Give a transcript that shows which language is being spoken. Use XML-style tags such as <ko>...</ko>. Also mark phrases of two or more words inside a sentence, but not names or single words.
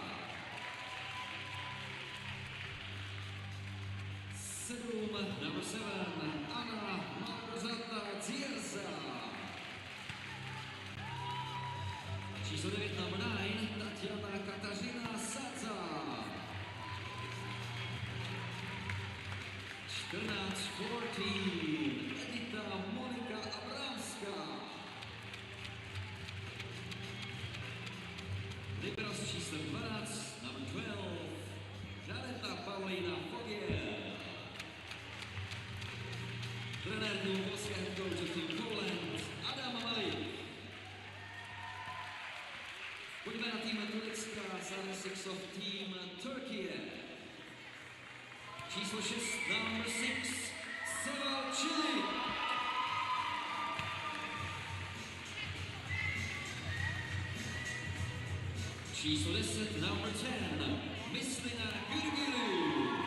<en>7, number 7, Anna Małgorzata Zierza.</en> <cs>Číslo 9,</cs> <en>number 9,</en> <cs>Tatiana Katarzyna Sadza. 14, 14, Edita Monika Abramská. Libero s číslem 12,</cs> <en>number 12,</en> <cs>Žaneta Paulina Fogiel. Trenér týmu polského</cs> <en>head coach of Team Poland,</en> <cs>Adam Malik. Pojďme na tým Turecka,</cs> <en>starting six of Team Turkey.</en> <cs>Číslo 6,</cs> <en>number 6,</en> <cs>Seval Čili. Číslo 10,</cs> <en>number 10, Myslina Gürgilu.</en>